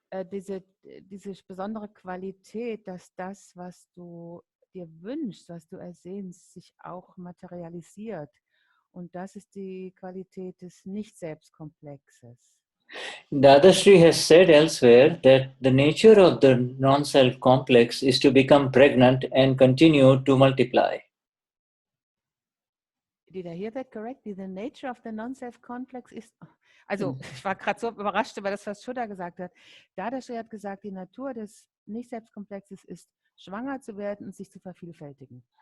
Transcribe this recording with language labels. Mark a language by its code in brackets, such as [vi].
[de] Diese besondere Qualität, dass das, was du dir wünschst, was du ersehnst, sich auch materialisiert. Und das ist die Qualität des Nicht-Selbstkomplexes. [en] Dadashri has said elsewhere that the nature of the non-self complex is to become pregnant and continue to multiply. Did I hear that correctly? The nature of the non-self complex ist... [de] Also, ich war gerade so überrascht über das, was Shuddha gesagt hat. Dadashri hat gesagt, die Natur des Nicht-Selbstkomplexes ist, schwanger zu werden und sich zu vervielfältigen.